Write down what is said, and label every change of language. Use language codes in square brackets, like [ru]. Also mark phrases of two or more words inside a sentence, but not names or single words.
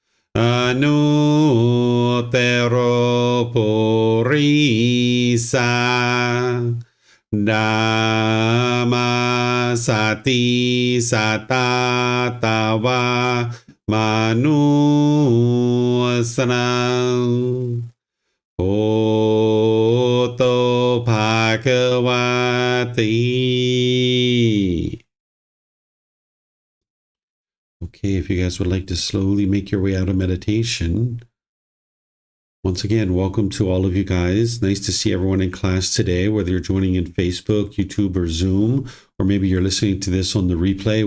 [pi] Anutero Purisa Dhamma Sati Satatawa Manusanang Oto Bhagavati. [en] Okay, if you guys would like to slowly make your way out of meditation. Once again, welcome to all of you guys. Nice to see everyone in class today, whether you're joining in Facebook, YouTube, or Zoom, or maybe you're listening to this on the replay.